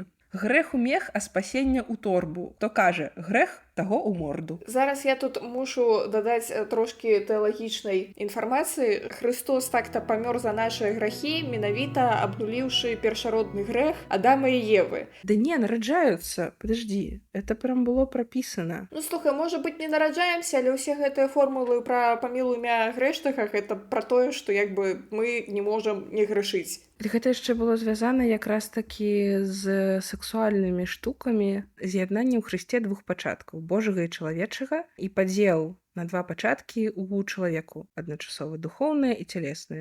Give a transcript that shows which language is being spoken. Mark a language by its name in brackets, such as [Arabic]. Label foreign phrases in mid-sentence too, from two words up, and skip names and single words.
[Belarusian] Грэх у мех, а спасення ў торбу. То кажа, грэх таго ў морду. Зараз я тут мушу дадаць трошкі тэалагічнай інфармацыі. Христос так-то памёр за нашыя грахі, менавіта абнуліўшы першародны грэх Адама і Евы. Да не, нараджаюцца. [Russian] Подожди, это прям было прописано. [Belarusian] Ну, слухай, можа быць, не нараджаемся, але ўсе гэтыя формулы пра памілуй імя грэшнага, гэта пра тое, што як бы мы не можам не грэшыць. Гэта яшчэ было звязана якраз такі з сексуальнымі штукамі, з'яднанне ў Хрысце двух пачаткаў, Божага і чалавечага, і падзел на два пачаткі ў чалавеку, адначасова духоўнае і цялеснае.